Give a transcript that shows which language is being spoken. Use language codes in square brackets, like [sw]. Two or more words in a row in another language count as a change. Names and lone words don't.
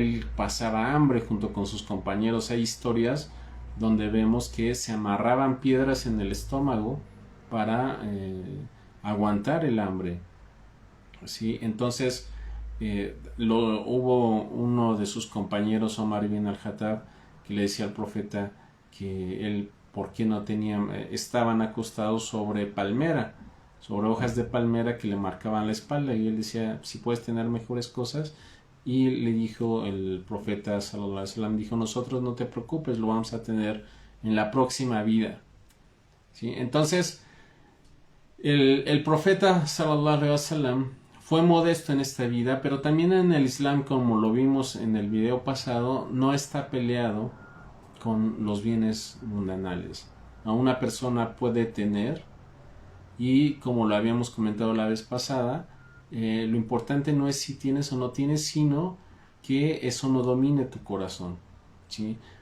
[es] Él pasaba hambre junto con sus compañeros. Hay historias donde vemos que se amarraban piedras en el estómago para aguantar el hambre, ¿sí? Entonces hubo uno de sus compañeros, Omar ibn al-Khattab, que le decía al profeta que él, ¿por qué no tenían? Estaban acostados sobre hojas de palmera que le marcaban la espalda, y él decía, si puedes tener mejores cosas. Y le dijo el profeta [ar] صلى الله عليه وسلم, [es] dijo, nosotros no te preocupes, lo vamos a tener en la próxima vida, ¿sí? Entonces el profeta [ar] صلى الله عليه وسلم [es] fue modesto en esta vida, pero también en el Islam, como lo vimos en el video pasado, no está peleado con los bienes mundanales. A una persona puede tener, y como lo habíamos comentado la vez pasada, lo importante no es si tienes o no tienes, sino que eso no domine tu corazón, ¿sí?